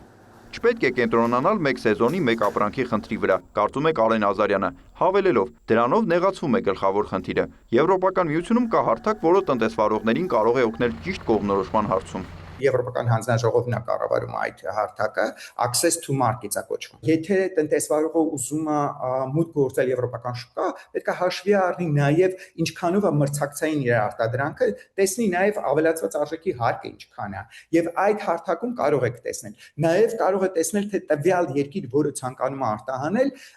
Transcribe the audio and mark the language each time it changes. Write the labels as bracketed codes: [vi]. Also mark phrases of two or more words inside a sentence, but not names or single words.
[hy] Չպետք է կենտրոնանալ մեկ սեզոնի մեկ ապրանքի խնդրի վրա, կարծում է Կարեն Ազարյանը, հավելելով, դրանով նեղացվում է գլխավոր խնդիրը։ Եվրոպական միությունում կա հարթակ, որը տնտեսվարողներին կարող է օգնել ճիշտ կողմնորոշման հարցում։ Եվրոպական հանձնաժողովն է կառավարում այդ հարթակը, [en] access to market- [hy] ը կոչվում։ Եթե տնտեսվարողը ուզում է մուտք գործել եվրոպական շուկա, պետք է հաշվի առնի նաև ինչքանով է մրցակցային իր արտադրանքը, տեսնի նաև ավելացված արժեքի հարկը ինչքան է, եւ այդ հարթակում կարող եք տեսնել։ Նաև կարող է տեսնել, թե տվյալ երկիր, որը ցանկանում է արտահանել,